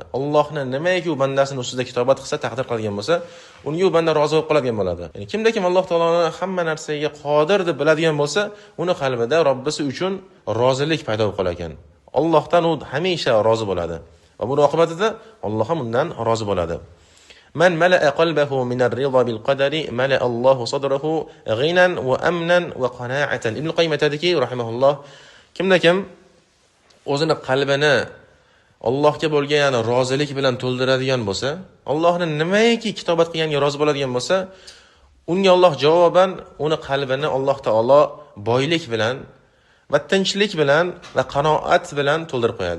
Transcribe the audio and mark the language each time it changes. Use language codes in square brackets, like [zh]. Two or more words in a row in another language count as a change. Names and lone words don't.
[uz] Allohni nimaiki u bandasini ustida kitobat qilsa, taqdir qilgan bo'lsa, unga u banda rozi bo'lib qoladigan bo'ladi. Ya'ni kimda kim Alloh taoloni hamma narsaga qodir deb biladigan bo'lsa, uni qalbida Robbisi uchun rozilik paydo bo'lib qolar ekan. Allohdan u hamisha rozi bo'ladi va buning oqibatida Alloh ham undan rozi bo'ladi. [ar] من ملأ قلبه من الرضا بالقدر ملأ الله صدره غنى وأمنا وقناعة. [uz] Ibn Qayyim aytadiki, rahimahulloh, kimda kim o'zini qalbini Allohga bo'lgan rozilik bilan to'ldiradigan bo'lsa, Allohning nimaiki kitobat qilganiga rozi bo'ladigan bo'lsa, unga Alloh javoban uni qalbini Alloh taolo boylik bilan va tinchlik bilan va qanoat bilan to'ldirib qo'yadi.